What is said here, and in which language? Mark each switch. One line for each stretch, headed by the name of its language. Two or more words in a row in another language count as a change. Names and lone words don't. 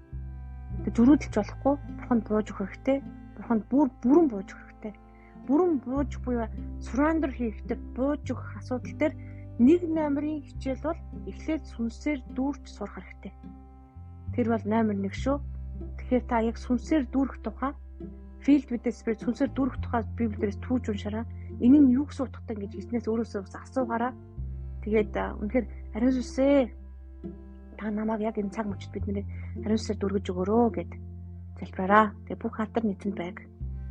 Mongolian: Тэг зөрүүлж болохгүй, бурханд бууж өгөх хэрэгтэй. Бурханд бүрэн бууж өгөх хэрэгтэй. Бүрэн бууж буюу surrender хийхдээ бууж өгөх асуудал дээр нэг номерын хичээл бол эхлээд сүнсээр дүүрч сурах хэрэгтэй. Тэр бол номер 1 шүү. Тэгэхээр та яг сүнсээр дүүрэх тухай
English: filled with the spirit
Mongolian: сүнсээр дүүрэх тухай Библиэрээс түүж уншаараа. Энэ нь юу гэсэн утгатай гэж хэлснээс өөрөөсөө бас асуугаараа. Тэгээд үнэхээр ариун сүнсээ та намайг яг энэ цаг мөчид бидний ариун сүнсээр дүүргэж өгөөрөө гэд залбираараа. Тэгээд бүх хатар нийтэнд байг.